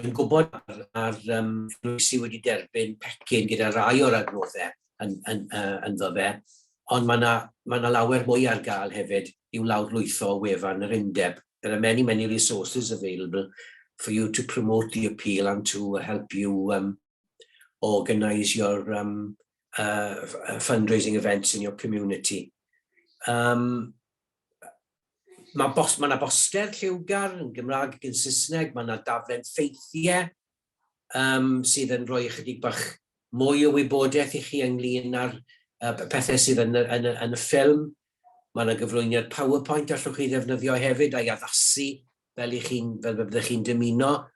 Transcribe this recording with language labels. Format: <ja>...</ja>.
<cy>Yn gwybod ar sy'n wedi derbyn pecyn gyda rai o'r adnoddau ynddo fe, ond mae na lawer mwy ar gael hefyd i'w lawrlwytho o wefan yr undeb.</cy> <en>There are many, many resources available for you to promote the appeal and to help you organise your fundraising events in your community.</en> <cy>Mae na boster lliwgar yn Gymraeg ac yn Saesneg, mae na daflen ffeithiau sydd yn rhoi ychydig bach mwy o wybodaeth i chi ynglyn â'r pethau sydd yn y ffilm. Mae na gyflwyniad PowerPoint allwch chi ddefnyddio hefyd a'i addasu fel byddwch chi'n dymuno.</cy>